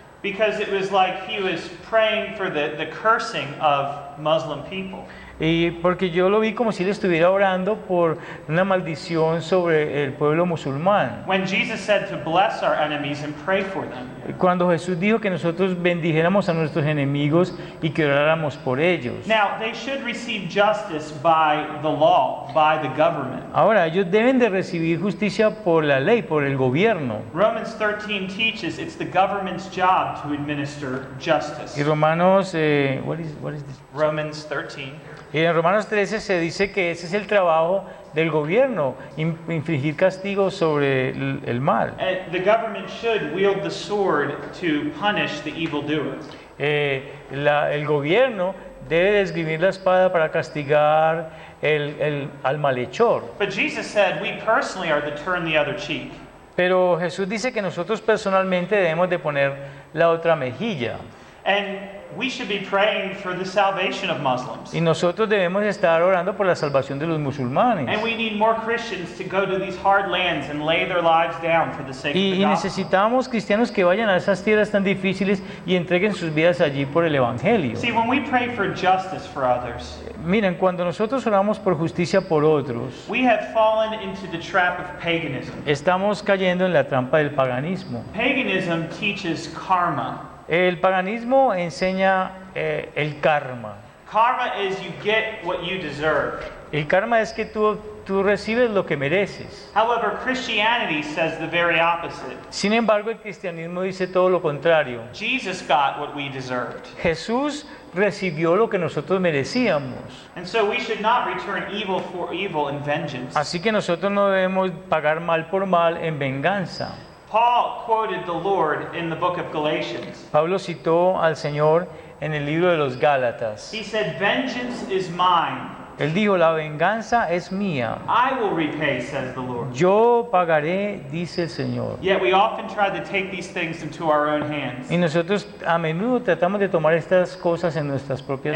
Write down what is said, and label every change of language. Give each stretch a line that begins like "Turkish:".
English: Because it was like he was praying for the cursing of Muslim people.
Spanish: Y porque yo lo vi como si él estuviera orando por una maldición sobre el pueblo musulmán.
English: When Jesus said to bless our enemies and pray for them.
Spanish: Cuando Jesús dijo que nosotros bendijéramos a nuestros enemigos y que oráramos por ellos.
English: Now, they should receive justice by the law, by the government.
Spanish: Ahora, ellos deben de recibir justicia por la ley, por el gobierno.
English: Romans 13 teaches it's the government's job to administer justice. Y Romanos, what is this? Romans 13.
Spanish: Y en Romanos 13 se dice que ese es el trabajo del gobierno, infligir castigo sobre el mal.
English: And the government should wield the sword to punish the evildoer.
Spanish: El gobierno debe esgrimir la espada para castigar al malhechor.
English: But Jesus said we personally are to turn the other cheek.
Spanish: Pero Jesús dice que nosotros personalmente debemos de poner la otra mejilla.
English: And we should be praying for the salvation of Muslims.
Spanish: Y nosotros debemos estar orando por la salvación de los musulmanes.
English: And we need more Christians to go to these hard lands and lay their lives down for the sake of
Spanish: Y
English: the gospel.
Spanish: necesitamos cristianos que vayan a esas tierras tan difíciles y entreguen sus vidas allí por el Evangelio.
English: See, when we pray for justice for others,
Spanish: Miren, cuando nosotros oramos por justicia por otros,
English: we have fallen into the trap of paganism.
Spanish: estamos cayendo en la trampa del paganismo.
English: Paganism teaches karma.
Spanish: El paganismo enseña el karma.
English: Karma is you get what you deserve.
Spanish: El karma es que tú tú recibes lo que mereces.
English: However, Christianity says the very opposite.
Spanish: Sin embargo, el cristianismo dice todo lo contrario.
English: Jesus got what we deserved.
Spanish: Jesús recibió lo que nosotros merecíamos.
English: And so we should not return evil for evil in vengeance.
Spanish: Así que nosotros no debemos pagar mal por mal en venganza.
English: Paul quoted the Lord in the book of Galatians.
Spanish: Pablo citó al Señor en el libro de los Gálatas.
English: He said, "Vengeance is mine.
Spanish: Él dijo, la venganza es mía.
English: I will repay," says the Lord.
Spanish: Yo pagaré, dice el Señor.
English: Yet we often try to take these things into our own hands.
Spanish: Y nosotros a menudo tratamos de tomar estas cosas en nuestras propias